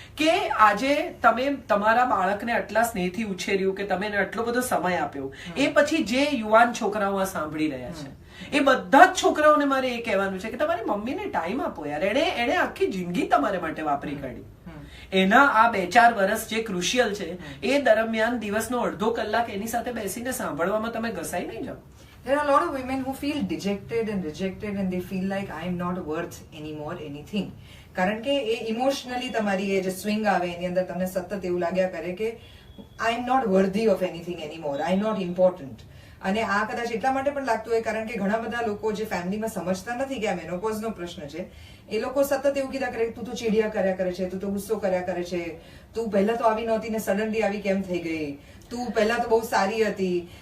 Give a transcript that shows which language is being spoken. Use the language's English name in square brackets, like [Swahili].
[Gujarati] કે આજે તમે તમારા બાળકને આટલા સ્નેહથી ઉછેર્યું, કે તમે એને આટલો બધો સમય આપ્યો, એ પછી જે યુવાન છોકરાઓ આ સાંભળી રહ્યા છે, એ બધા જ છોકરાઓને મારે એ કહેવાનું છે કે તમારી મમ્મીને ટાઈમ આપો યાર. એને આખી જિંદગી તમારા માટે વાપરી કાઢી. એના આ 2-4 વર્ષ જે ક્રુશિયલ છે, એ દરમિયાન દિવસનો અડધો કલાક એની સાથે બેસીને સાંભળવામાં તમે ઘસાઈ નહીં જાઓ. [English] There are a lot of women who feel dejected and rejected and they feel like I am not worth anymore anything. [Gujarati] કારણ કે એ ઇમોશનલી તમારી એ જે સ્વિંગ આવે એની અંદર તમને સતત એવું લાગ્યા કરે કે [English] I am not worthy of anything anymore. I am not important. [Gujarati] અને આ કદાચ એટલા માટે પણ લાગતું હોય કારણ કે ઘણા બધા લોકો જે ફેમિલીમાં સમજતા નથી કે આ મેનોપોઝનો પ્રશ્ન છે, એ લોકો સતત એવું કીધા કરે તું તો ચીડિયા કર્યા કરે છે, તું તો ગુસ્સો કર્યા કરે છે, તું પહેલા તો આવી નહોતી ને સડનલી આવી કેમ થઈ ગઈ, તું પહેલા તો બહુ સારી હતી.